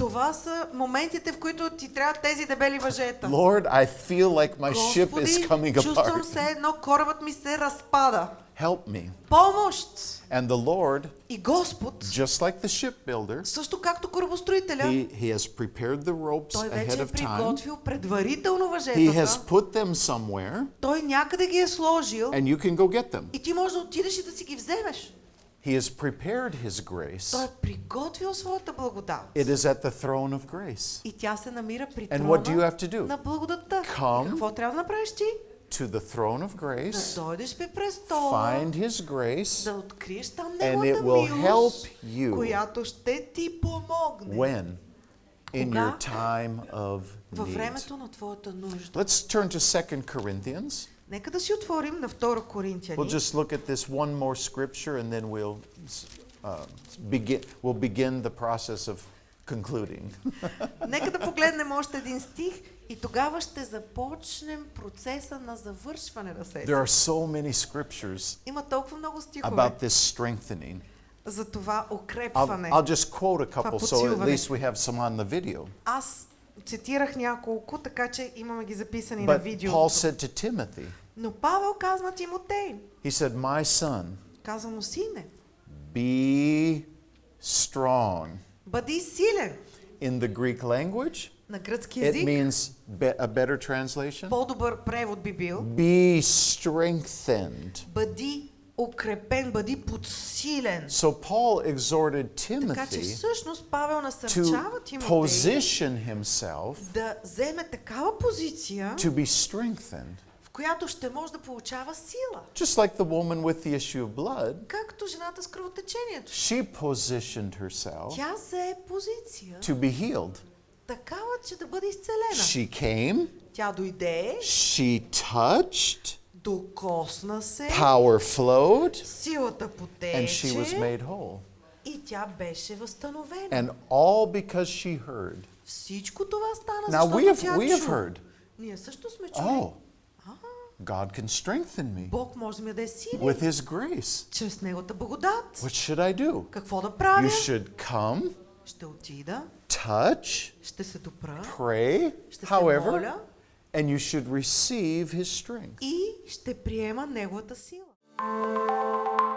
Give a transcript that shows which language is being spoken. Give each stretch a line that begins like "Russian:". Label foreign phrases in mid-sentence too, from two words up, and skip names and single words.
Bulgarian: Това са моментите, в които ти трябват тези дебели въжета.
English: Lord, I feel like my ship is
Bulgarian: Господи,
English: coming
Bulgarian: чувствам
English: apart.
Bulgarian: се едно, корабът ми се разпада.
English: Help me.
Bulgarian: Помощ!
English: And the Lord,
Bulgarian: И Господ,
English: just like the shipbuilder,
Bulgarian: също както корабостроителя,
English: he has prepared the ropes
Bulgarian: той
English: ahead
Bulgarian: вече е
English: of time.
Bulgarian: приготвил предварително
English: He has
Bulgarian: въжетата.
English: put them somewhere,
Bulgarian: Той някъде ги е сложил
English: and you can go get them.
Bulgarian: и ти можеш да отидеш и да си ги вземеш.
English: He has prepared his grace.
Bulgarian: Той е приготвил своята благодат.
English: It is at the throne of grace.
Bulgarian: И тя се намира при
English: And what do you
Bulgarian: трона
English: have to do?
Bulgarian: на благодатта.
English: Come
Bulgarian: И какво трябва да направиш ти?
English: To the throne of
Bulgarian: Да
English: grace,
Bulgarian: дойдеш при престола,
English: find his grace,
Bulgarian: да откриеш там
English: and it
Bulgarian: неговата
English: will help
Bulgarian: милост,
English: you
Bulgarian: която ще ти помогне
English: when? In
Bulgarian: Кога?
English: your time of
Bulgarian: във
English: need.
Bulgarian: времето на твоята нужда.
English: Let's turn to 2 Corinthians.
Bulgarian: Нека да си отворим на 2 Коринтияни.
English: We'll just look at this one more scripture and then we'll begin the process of concluding.
Bulgarian: Нека да погледнем още един стих и тогава ще започнем процеса на завършване на
English: There
Bulgarian: сесия.
English: are so many scriptures
Bulgarian: Има толкова много стихове
English: about this strengthening.
Bulgarian: за това
English: I'll,
Bulgarian: укрепване.
English: I'll just quote a couple so at
Bulgarian: подсилване.
English: least we have some on the video.
Bulgarian: Аз цитирах няколко, така че имаме ги записани на
English: But
Bulgarian: видео.
English: Paul said to Timothy,
Bulgarian: Но Павел каза на Тимотей,
English: he said, my son,
Bulgarian: каза му, сине,
English: be strong.
Bulgarian: бъди силен.
English: In the Greek language,
Bulgarian: На гръцки
English: it
Bulgarian: език,
English: means a better translation.
Bulgarian: по-добър превод би бил,
English: Be strengthened.
Bulgarian: бъди укрепен, бъди подсилен.
English: So Paul exhorted
Bulgarian: Така че
English: Timothy
Bulgarian: всъщност Павел
English: to
Bulgarian: насърчава Тимотей
English: position himself
Bulgarian: да вземе такава позиция,
English: to be strengthened.
Bulgarian: в която ще може да получава сила.
English: Just like the woman with the issue of blood,
Bulgarian: Както жената с кръвотечението.
English: she positioned herself
Bulgarian: Тя зае позиция,
English: to be healed.
Bulgarian: такава, че да бъде изцелена.
English: She came,
Bulgarian: Тя дойде,
English: she touched,
Bulgarian: докосна се,
English: power flowed,
Bulgarian: силата
English: and she was
Bulgarian: потече
English: made whole.
Bulgarian: и тя беше възстановена.
English: And all because she heard.
Bulgarian: Всичко това стана,
English: Now
Bulgarian: защото тя
English: we have
Bulgarian: чу.
English: heard,
Bulgarian: Ние също сме чули.
English: oh, God can strengthen me
Bulgarian: Бог може да ми даде сили
English: with his grace.
Bulgarian: чрез Неговата благодат.
English: What should I do?
Bulgarian: Какво да правя?
English: You should come,
Bulgarian: Ще отида,
English: touch,
Bulgarian: ще се допра
English: pray,
Bulgarian: Ще се
English: however,
Bulgarian: моля.
English: and you should receive his strength.
Bulgarian: и ще приема Неговата сила.